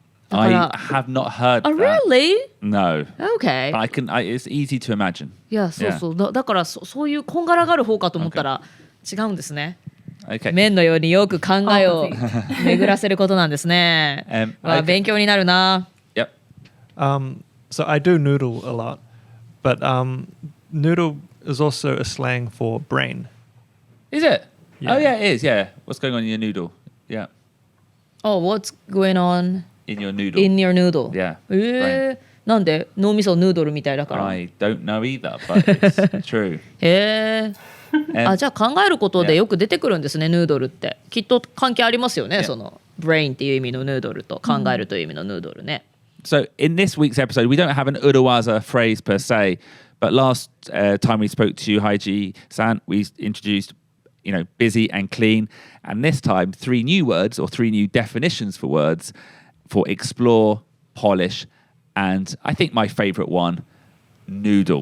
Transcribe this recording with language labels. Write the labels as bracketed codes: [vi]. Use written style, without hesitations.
[en] I have not heard that. Really? No. Okay. But it's easy to imagine. [ja] いや、そうそう。だからそういうこんがらがる方かと思ったら違うんですね。 [en] Okay. [ja] 麺のようによく考えを巡らせることなんですね。 [en] Okay. [ja] 勉強になるな。 [en] Yep. So I do noodle a lot, but noodle is also a slang for brain. Is it? Yeah. Oh, yeah, it is. Yeah. What's going on in your noodle? Yeah. Oh, what's going on In your noodle. in your noodle? Yeah. [ja] なんで脳みそヌードルみたいだから。 [en] I don't know either, but it's true. [ja] へえ。じゃあ考えることでよく出てくるんですね、ヌードルって。きっと関係ありますよね、そのブレインっていう意味のヌードルと考えるという意味のヌードルね。 [en] So in this week's episode, we don't have an Urawaza phrase per se, but last time we spoke to Haiji-san, we introduced, busy and clean. And this time, 3 new words or 3 new definitions for words for explore, polish, and I think my favorite one, noodle.